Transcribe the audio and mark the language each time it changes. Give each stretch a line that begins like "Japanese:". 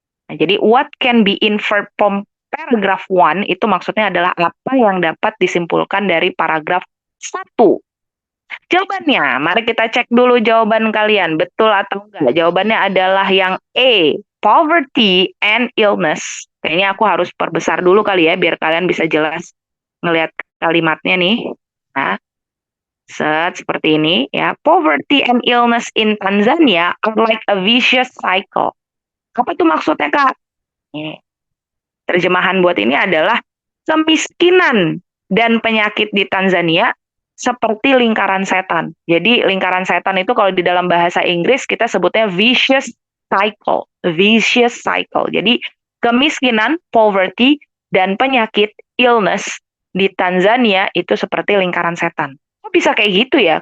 Indonesian: Nah, jadi
English: what can be inferred from paragraph 1
Indonesian: itu maksudnya adalah apa yang dapat disimpulkan dari paragraf 1. Jawabannya, mari kita cek dulu jawaban kalian, betul atau enggak. Jawabannya adalah yang A,
English: poverty and illness.
Indonesian: Kayaknya aku harus perbesar dulu kali ya, biar kalian bisa jelas ngelihat kalimatnya nih. Nah, seperti ini ya.
English: Poverty and illness in Tanzania are like a vicious cycle.
Indonesian: Apa itu maksudnya, Kak? Terjemahan buat ini adalah kemiskinan dan penyakit di Tanzania seperti lingkaran setan. Jadi lingkaran setan itu kalau di dalam bahasa Inggris kita sebutnya vicious cycle. Vicious cycle. Jadi kemiskinan, poverty, dan penyakit, illness, di Tanzania itu seperti lingkaran setan. Kok bisa kayak gitu ya?